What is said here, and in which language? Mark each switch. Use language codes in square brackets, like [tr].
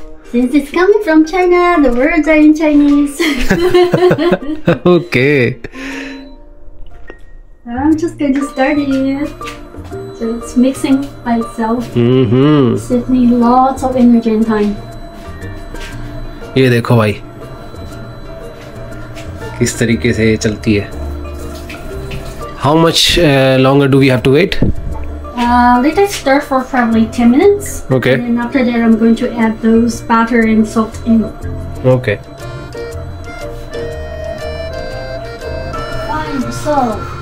[en] Since it's coming from China, the words are in Chinese. Okay. I'm just going to start it. So it's mixing by itself. It needs lots of energy and time. [hi] ये देखो भाई किस तरीके से ये चलती है। [en] How much longer do we have to wait? Let it stir for probably 10 minutes. Okay. And then after that, I'm going to add those butter and salt in. Okay. Find salt.